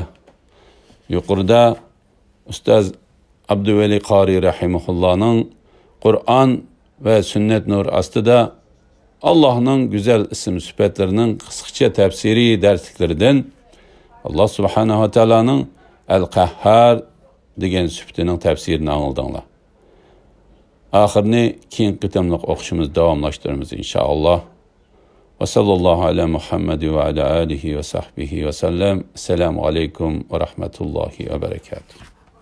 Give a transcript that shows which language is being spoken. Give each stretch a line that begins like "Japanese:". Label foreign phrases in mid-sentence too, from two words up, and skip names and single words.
Uzbek: Yuqorida Ustoz Abduvali Qori rahimahullahning Qur'on va sunnat nur ostida Allohning go'zal ism sifatlarining qisqacha tafsiriy darsliklaridan
Arabic: الله سبحانه وتعالى
Uzbek: Al-Qahhar degan sifatining tafsirini angladinglar. Oxirini keyin qitimliq o'qishimiz davomlashtiramiz inshaalloh.
Arabic: وصلى الله على محمد وعلى آله وصحبه وسلم. السلام عليكم ورحمة الله وبركاته.